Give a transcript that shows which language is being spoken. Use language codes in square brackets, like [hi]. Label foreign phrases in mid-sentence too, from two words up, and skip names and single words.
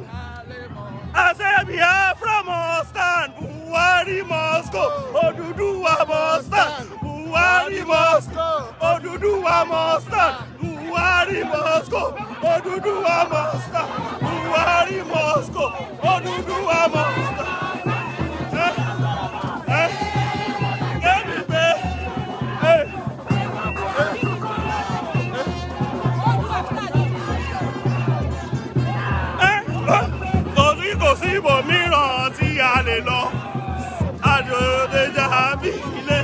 [en] I say Biafra must stand. Buhari must go. Odùduwà must stand. Buhari must go. Odùduwà must stand. Buhari must go. Odùduwà must stand. Buhari must go. Odùduwà must stand. [yo] Kò sí ibòmíràn tí a lè lọ, àjòjèjà bí ilé.